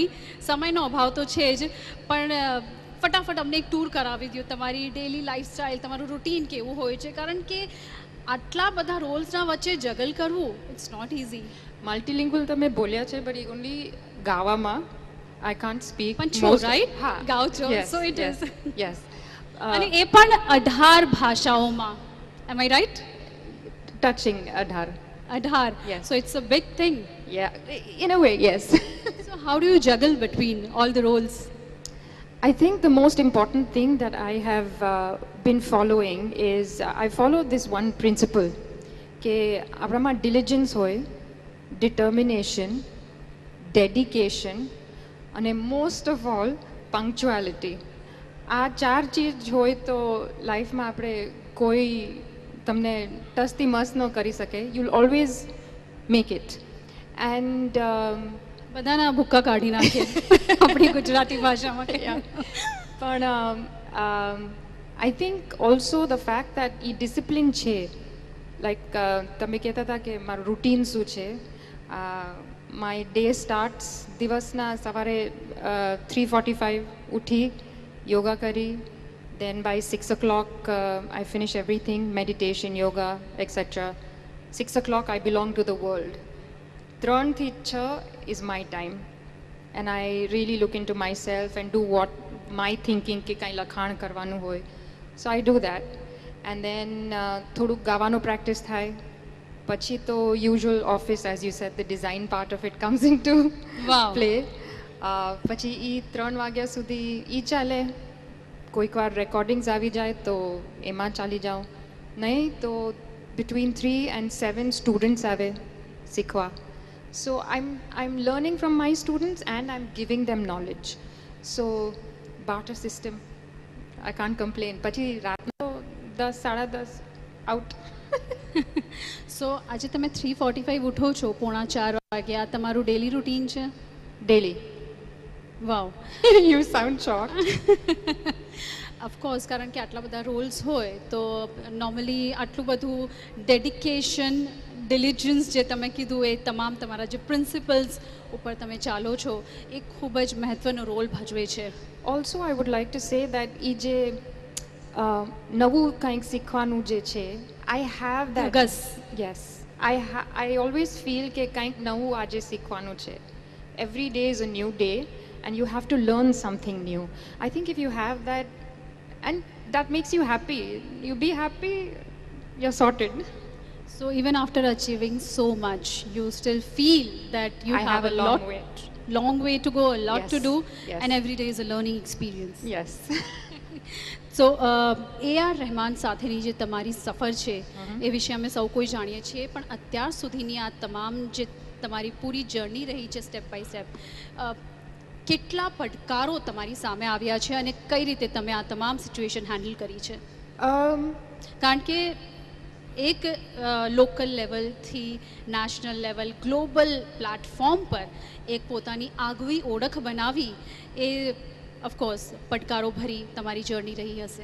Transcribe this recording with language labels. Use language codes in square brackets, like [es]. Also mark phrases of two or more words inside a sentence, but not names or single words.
[gu] સમયનો અભાવ તો છે જ, પણ ફટાફટ અમને એક ટૂર કરાવી દો, તમારી ડેલી લાઈફસ્ટાઈલ, તમારું રૂટીન કેવું હોય છે, કારણ કે આટલા બધા રોલ્સના વચ્ચે જગલ કરવું [en] it's not easy. [gu] મલ્ટીલિંગ્વલ તમે બોલ્યા છે, બટ ઓનલી ગાવામાં. [en] I can't speak. [gu] પણ છો રાઈટ? હા, ગાઓ છો. [en] So it is. [gu] યસ. અને એ પણ 18 ભાષાઓમાં. [en] am I right? [gu] ટચિંગ 18. [en] Yes. So it's a big thing. Yeah, in a way, yes. So how do you juggle between all the roles? I think the most important thing that I have been following is I follow this one principle [gu] કે આપણામાં diligence હોય, [en] determination, dedication અને most of all punctuality. [gu] આ ચાર ચીજ હોય તો લાઈફમાં આપણે કોઈ તમને ટસથી મસ ન કરી શકે. [en] You'll always make it. And [gu] બધાના ભૂક્કા કાઢી નાખે આપણી ગુજરાતી ભાષામાં કહીએ. પણ [en] I think also the fact that [gu] એ discipline છે, like તમે કહેતા હતા કે મારું રૂટીન શું છે. [en] My day starts [gu] દિવસના સવારે 3:45 ઉઠી યોગા કરી, [en] then by 6 o'clock I finish everything, meditation, yoga, etc. 6 o'clock I belong to the world. 3 થી 6 is my time, and I really look into myself and do what my thinking [gu] કે કાંઈ લખાણ કરવાનું હોય. [en] So I do that, and then [gu] થોડુંક ગાવાનું પ્રેક્ટિસ થાય. પછી તો [en] usual office, as you said, the design part of it comes into play. [gu] પછી એ 3 વાગ્યા સુધી એ ચાલે. કોઈક વાર રેકોર્ડિંગ્સ આવી જાય તો એમાં ચાલી જાઉં. નહીં તો [en] between 3 and 7 [gu] સ્ટુડન્ટ્સ આવે શીખવા. [en] So I'm learning from my students and I'm giving them knowledge. So barter system, I can't complain. [gu] પછી રાતનો 10 10:30 out. સો આજે તમે 3:45 ઉઠો છો, 3:45 વાગ્યા, તમારું ડેલી રૂટીન છે? [en] Daily. [gu] વાવ. [en] You sound shocked. [gu] ઓફકોર્સ, કારણ કે આટલા બધા રોલ્સ હોય તો નોર્મલી આટલું બધું ડેડિકેશન, ડિલિજન્સ જે તમે કીધું એ તમામ તમારા જે પ્રિન્સિપલ્સ ઉપર તમે ચાલો છો એ ખૂબ જ મહત્ત્વનો રોલ ભજવે છે. [en] Also I would like to say that [gu] એ જે નવું કંઈક શીખવાનું જે છે, [en] I have that. Yes. I always feel [gu] કે કંઈક નવું આજે શીખવાનું છે. [en] Every day is a new day and you have to learn something new. I think if you have that and that makes you happy, you be happy, you're sorted. So even after achieving so much, you still feel that you have a long way to go, a lot to do, and every day is a learning experience. Yes. [gu] So AR રહેમાન સાથેની જે તમારી સફર છે એ વિશે અમે સૌ કોઈ જાણીએ છીએ, પણ અત્યાર સુધીની આ તમામ જે તમારી પૂરી જર્ની રહી છે [en] step by step, [gu] કેટલા પડકારો તમારી સામે આવ્યા છે અને કઈ રીતે તમે આ તમામ સિચ્યુએશન હેન્ડલ કરી છે? કારણ કે એક લોકલ લેવલથી નેશનલ લેવલ, ગ્લોબલ પ્લેટફોર્મ પર એક પોતાની આગવી ઓળખ બનાવી એ ઓફકોર્સ પડકારો ભરી તમારી જર્ની રહી હશે.